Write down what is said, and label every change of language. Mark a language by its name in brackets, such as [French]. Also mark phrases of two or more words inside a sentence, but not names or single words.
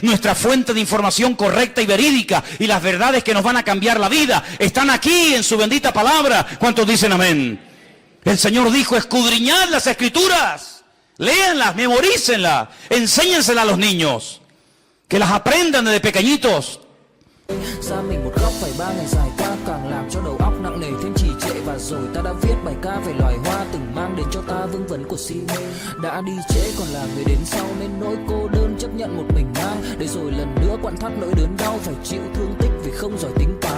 [Spanish] Nuestra fuente de información correcta y verídica y las verdades que nos van a cambiar la vida están aquí en su bendita palabra. ¿Cuántos dicen amén? El Señor dijo: escudriñad las Escrituras. Léanlas, memorícenlas, enséñenselas a los niños, que las aprendan desde pequeñitos. [Vietnamese] Ra mình một góc phải 3 ngày dài qua càng làm cho đầu óc nặng nề thêm trì trệ. Và rồi ta đã viết bài ca về loài hoa từng mang đến cho ta vương vấn của si mê. Đã đi trễ còn là người đến sau nên nỗi cô đơn chấp nhận một mình mang. Để rồi lần nữa quặn thắt nỗi đớn đau phải chịu thương tích vì không giỏi tính toán.